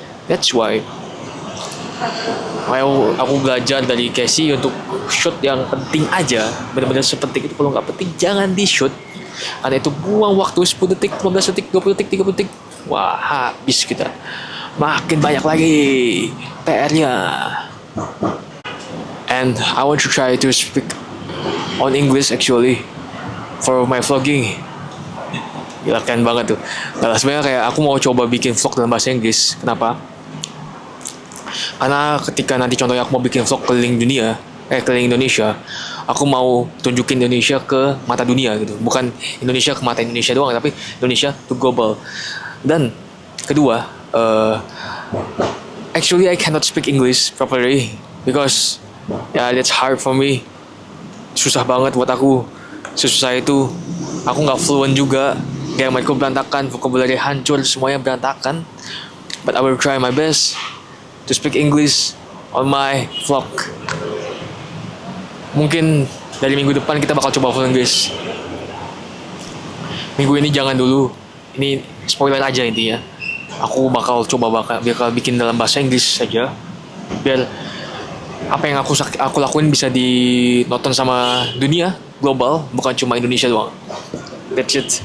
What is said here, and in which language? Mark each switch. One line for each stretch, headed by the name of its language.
English: That's why
Indonesian: aku belajar dari Casey untuk shoot yang penting aja, benar-benar sepenting itu. Kalau nggak penting jangan di shoot, karena itu buang waktu 10 detik, 15 detik, 20 detik, 30 detik. Wah, habis kita. Makin banyak lagi PR-nya.
English: And I want to try to speak on English actually for my vlogging.
Indonesian: Gila, keren banget tuh. Nah, sebenarnya kayak aku mau coba bikin vlog dalam bahasa Inggris. Kenapa? Karena ketika nanti contohnya aku mau bikin vlog keliling dunia, keliling Indonesia, aku mau tunjukin Indonesia ke mata dunia gitu. Bukan Indonesia ke mata Indonesia doang, tapi Indonesia
English: to global.
Indonesian: Dan kedua,
English: actually I cannot speak English properly because that's hard for me.
Indonesian: Susah banget buat aku. Susah itu. Aku nggak fluent juga. Grammarku berantakan, vocabulary hancur, semuanya berantakan.
English: But I will try my best to speak English on my vlog.
Indonesian: Mungkin dari minggu depan kita bakal coba full English. Minggu ini jangan dulu. Ini spoiler aja intinya. Aku bakal bikin dalam bahasa Inggris saja. Biar apa yang aku lakuin bisa ditonton sama dunia global, bukan cuma Indonesia doang.
English: That's it.